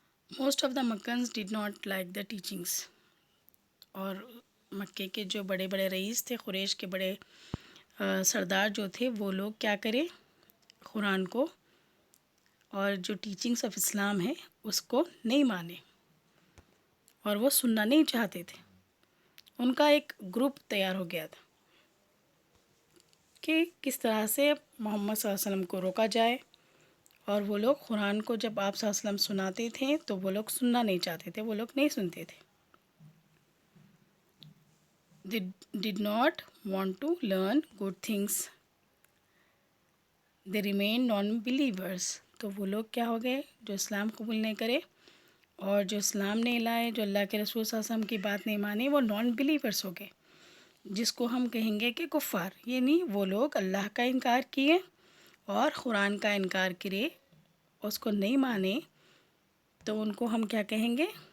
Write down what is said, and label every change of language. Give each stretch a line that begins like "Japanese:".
English: most of the Meccans did not like the teachings,
Hindi: और मक्के के जो बड़े बड़े रईस थे, कुरैश के बड़े सरदार जो थे, वो लोग क्या करें, कुरान को और जो टीचिंग्स ऑफ इस्लाम है उसको नहीं माने और वो सुनना नहीं चाहते थे। उनका एक ग्रुप तैयार हो गया था कि किस तरह से मोहम्मद सल्लल्लाहु अलैहि वसल्लम को रोका जाए, और वो लोग कुरान को जब आप सल्लल्लाहु अलैहि वसल्लम सुनाते थे तो वो लोग सुनना नहीं चाहते थे, वो लोग नहीं सुनते थे।
English: They did not want to learn good things. They remain non-believers.
Hindi: तो वो लोग क्या हो गए, जो इस्लाम कबूल नहीं करे और जो इस्लाम नहीं लाए, जो अल्लाह के रसूल सल्लल्लाहु अलैहि वसल्लम की बात नहीं मानी, वो नॉन बिलीवर्स हो गए, जिसको हम कहेंगे कि कुफ़ार। ये नहीं, वो लोग अल्लाह का इनकार किए और कुरान का इनकार करे, उसको नहीं माने, तो उनको हम क्या कहेंगे?